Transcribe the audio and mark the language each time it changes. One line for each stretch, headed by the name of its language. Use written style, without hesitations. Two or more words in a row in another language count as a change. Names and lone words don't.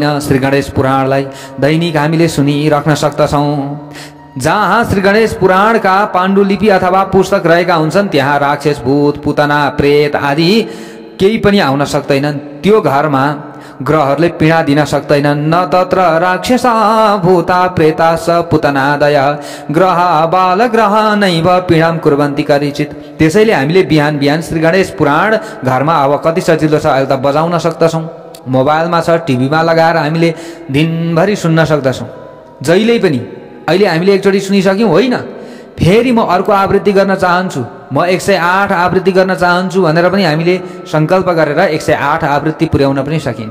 Nepali: श्री गणेश पुराणलाई दैनिक हामीले सुनिराख्न सक्दछौँ। जहाँ श्री गणेश पुराणका पाण्डुलिपि अथवा पुस्तक रहेका हुन्छन् त्यहाँ राक्षस भूत पुतना प्रेत आदि केही पनि आउन सक्दैनन्। त्यो घरमा ग्रहहरूले पीडा दिन सक्दैनन्।
Sanskrit: न तत्र राक्षस भूता प्रेता स पुतनादय ग्रह बाल ग्रह नैव पीडाम कुर्वन्ति करिचित।
Nepali: त्यसैले हामीले बिहान बिहान श्री गणेश पुराण घरमा अब कति सजिलो छ, अहिले त बजाउन सक्दछौँ, मोबाइलमा छ, टिभीमा लगाएर हामीले दिनभरि सुन्न सक्दछौँ जहिल्यै पनि। अहिले हामीले एकचोटि सुनिसक्यौँ, होइन फेरि म अर्को आवृत्ति गर्न चाहन्छु, म 108 आवृत्ति गर्न चाहन्छु भनेर पनि हामीले सङ्कल्प गरेर 108 आवृत्ति पुर्याउन पनि सकिन्छ।